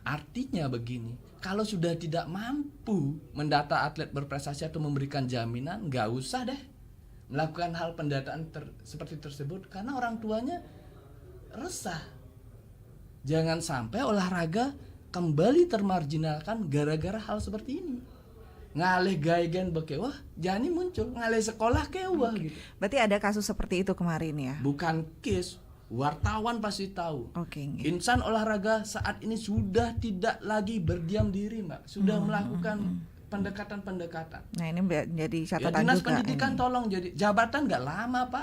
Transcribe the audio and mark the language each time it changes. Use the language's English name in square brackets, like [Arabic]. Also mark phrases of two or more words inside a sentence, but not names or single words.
[Indonesian] Artinya begini, kalau sudah tidak mampu mendata atlet berprestasi atau memberikan jaminan, nggak usah deh melakukan hal pendataan seperti tersebut, karena orang tuanya resah. Jangan sampai olahraga kembali termarginalkan gara-gara hal seperti ini. [Balinese] Ngalih gaigen bekewah, jani muncul ngalih sekolah kewah gitu. [Indonesian] Berarti ada kasus seperti itu kemarin ya? Bukan case, wartawan pasti tahu. Insan olahraga saat ini sudah tidak lagi berdiam diri, Mbak. Sudah melakukan pendekatan. Nah, ini jadi Ya, catatan dinas juga pendidikan ini. tolong, jadi jabatan nggak lama Pak.